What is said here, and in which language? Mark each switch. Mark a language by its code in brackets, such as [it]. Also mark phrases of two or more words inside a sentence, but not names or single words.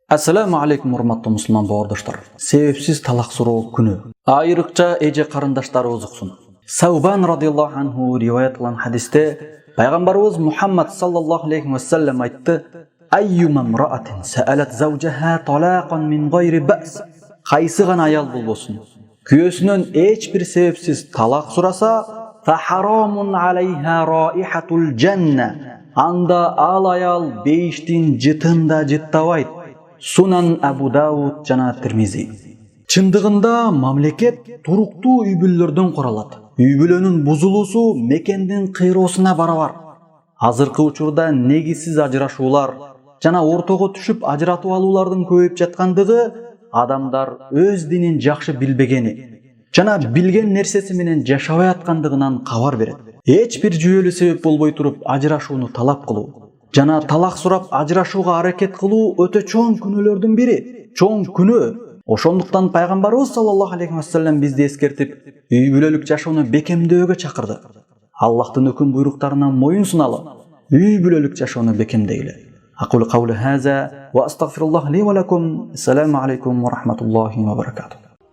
[ar] السلام عليكم [ky] урматтуу мусулман бауырдаштар. Себепсиз талак суроо күнү. Айрыкча эже карындаштарыбыз уксун. Саубан [ar] رضي الله عنه [ky] риваят кылган хадисте пайгамбарыбыз Мухаммад [ar] صلى الله عليه وسلم [ky] айтты: [ar] "أيما امرأة سألت زوجها طلاقا من غير بأس." [ky] Кайсы гана аял болбосун, күйөөсүнөн эч бир себепсиз талак сураса, [ar] "فحرام عليها رائحة الجنة." [ky] Анда ал аял бейиштин жытында жыттабайт. Сунан Абу Дауд жана Тирмизи. Чындыгында мамлекет туруктуу үй бүлөлөрдөн куралат. Үй бүлөнүн бузулуусу мекендин кыйроосуна барабар. Азыркы учурда негизсиз ажырашуулар жана ортого түшүп ажыратып алуулардын көбөйүп жаткандыгы адамдар өз динин жакшы билбегени жана билген нерсеси менен жашабай аткандыгынан кабар берет. Эч бир жүйөлүү себеп болбой туруп ажырашууну талап кылуу жана талак сурап ажырашууга аракет кылуу өтө чоң күнөөлөрдүн бири. Чоң күнөө. Ошондуктан пайгамбарыбыз [ar] صلى الله عليه وسلم [ky] бизди эскертип, үй бүлөлүк жашоону бекемдөөгө чакырды. Аллахтын өкүм буйруктарына моюн суналы, үй бүлөлүк жашоону бекемдейле. [ar] أقول قولي هذا وأستغفر الله لي ولكم. السلام عليكم ورحمة الله وبركاته.